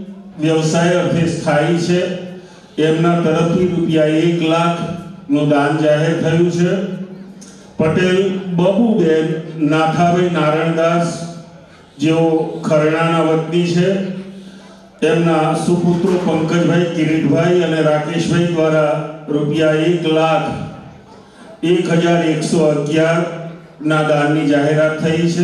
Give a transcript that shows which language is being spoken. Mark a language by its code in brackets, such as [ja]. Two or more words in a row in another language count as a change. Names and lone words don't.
[gu] વ્યવસાય અર્થે સ્થાયી છે એમના તરફથી ₹1 લાખનું દાન જાહેર થયું છે। પટેલ બબુબેન નાથાભાઈ નારણદાસ જેઓ ખરણાના વતની છે એમના સુપુત્રો પંકજભાઈ કિરીટભાઈ અને રાકેશભાઈ દ્વારા ₹1,01,1111 ના દાનની જાહેરાત થઈ છે।